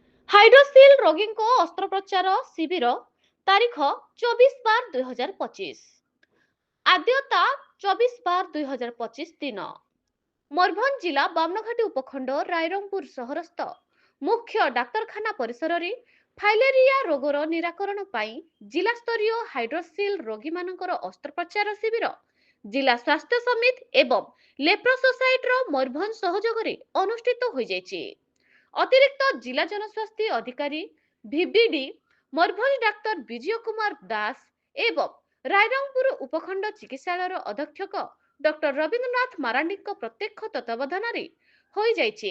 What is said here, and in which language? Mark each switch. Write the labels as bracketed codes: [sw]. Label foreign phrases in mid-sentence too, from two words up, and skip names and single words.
[or] ହାଇଡ୍ରୋସିଲ ରୋଗୀ କୋ ଅସ୍ତ୍ରୋପଚାର ଶିବିର ତାରିଖ 24/12/2025 ଆଦ୍ୟତା 24/12/2025 ଦିନ ମୟୂରଭଞ୍ଜ ଜିଲ୍ଲା ବାମନଘାଟୀ ଉପଖଣ୍ଡ ରାଇରଙ୍ଗପୁର ସହରସ୍ଥ ମୁଖ୍ୟ ଡାକ୍ତରଖାନା ପରିସର ରେ ଫାଇଲେରିଆ ରୋଗର ନିରାକରଣ ପାଇଁ ଜିଲ୍ଲା ସ୍ତରୀୟ ହାଇଡ୍ରୋସିଲ ରୋଗୀ ମାନଙ୍କର ଅସ୍ତ୍ରୋପଚାର ଶିବିର ଜିଲ୍ଲା ସ୍ୱାସ୍ଥ୍ୟ ସମିତି ଏବଂ ଲେପ୍ରୋ ସୋସାଇଟି ମୟୂରଭଞ୍ଜ ସହଯୋଗ ଅନୁଷ୍ଠିତ ହୋ ଜାଇଛି। ଅତିରିକ୍ତ ଜିଲ୍ଲା ଜନସ୍ୱାସ୍ଥ୍ୟ ଅଧିକାରୀ ଭିବିଡି ମୟୂରଭଞ୍ଜ ଡାକ୍ତର ବିଜୟ କୁମାର ଦାସ ଏବଂ ରାଇରଙ୍ଗପୁର ଉପଖଣ୍ଡ ଚିକିତ୍ସାଳୟ ଅଧୀକ୍ଷକ ଡକ୍ଟର ରବୀନ୍ଦ୍ରନାଥ ମାରାଣ୍ଡି ପ୍ରତ୍ୟକ୍ଷ ତତ୍ତ୍ୱାବଧାନ ହୋ ଜାଇଛି।